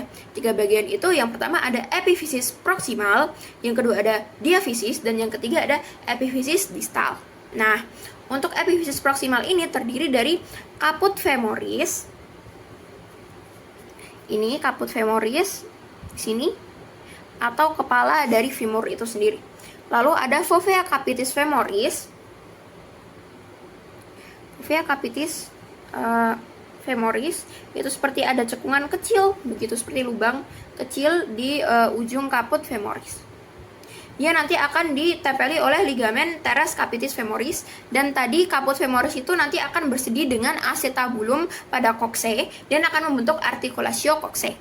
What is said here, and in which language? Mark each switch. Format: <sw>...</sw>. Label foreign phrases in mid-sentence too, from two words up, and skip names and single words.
<id>3 bagian itu yang pertama ada epifisis proksimal, yang kedua ada diafisis, dan yang ketiga ada epifisis distal. Nah, untuk epifisis proksimal ini terdiri dari</id> <la>caput femoris.</la> <id>Ini</id> <la>caput femoris</la> <id>di sini, atau kepala dari femur itu sendiri. Lalu ada</id> <la>fovea capitis femoris. Fovea capitis femoris</la> <id>itu seperti ada cekungan kecil, begitu seperti lubang kecil di ujung</id> <la>caput femoris.</la> <id>Dia nanti akan ditempeli oleh ligamen</id> <la>teres capitis femoris,</la> <id>dan tadi</id> <la>caput femoris</la> <id>itu nanti akan bersedi dengan acetabulum pada coxae dan akan membentuk</id> <la>articulatio coxae.</la>